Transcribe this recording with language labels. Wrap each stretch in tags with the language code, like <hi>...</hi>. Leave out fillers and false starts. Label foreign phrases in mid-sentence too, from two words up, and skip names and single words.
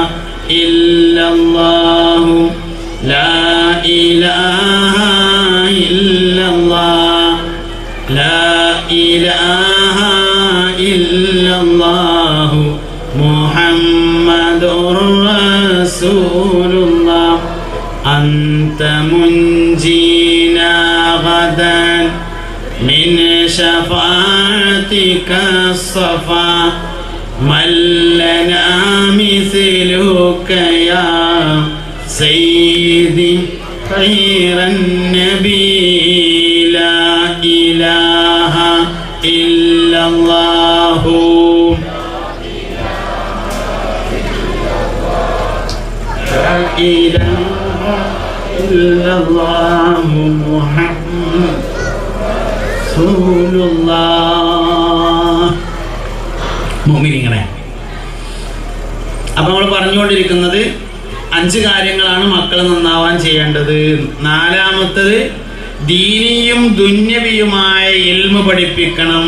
<ar>إلا الله لا إله إلا الله لا إله إلا الله محمد رسول الله أنت منجينا غدا من شفاعتك الصفا من لنا مثلك يا سيدي خير النبي لا إله إلا الله لا إله إلا الله محمد</ar> <ml>മുഅ്മിനീങ്ങളെ, അപ്പം നമ്മൾ പറഞ്ഞുകൊണ്ടിരിക്കുന്നത് 5 കാര്യങ്ങളാണ് മക്കൾ നന്നാവാൻ ചെയ്യേണ്ടത്. 4-മത്തത് ദീനിയും ദുന്യവിയുമായ ഇൽമ് പഠിപ്പിക്കണം.</ml>